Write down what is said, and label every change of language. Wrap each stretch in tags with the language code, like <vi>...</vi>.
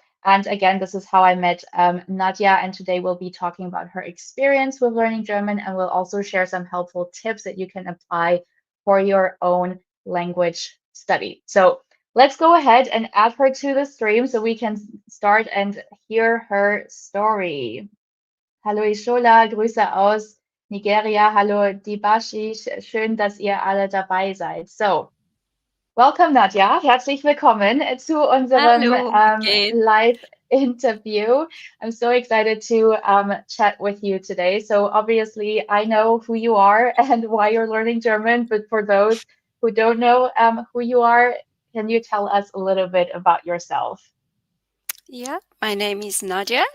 <en>And again, this is how I met Nadia. And today we'll be talking about her experience with learning German. And we'll also share some helpful tips that you can apply for your own language study. So let's go ahead and add her to the stream so we can start and hear her story.</en> <de>Hallo Ishola, Grüße aus Nigeria. Hallo Dibashi, schön, dass ihr alle dabei seid.</de> <en>So Welcome, Nadia.</en> <de>Herzlich willkommen zu unserem</de> <en>Hallo again.</en> <de>Live-Interview.</de> <en>I'm so excited to chat with you today. So, obviously, I know who you are and why you're learning German, but for those who don't know who you are, can you tell us a little bit about yourself? Yeah, my name is Nadia.</en>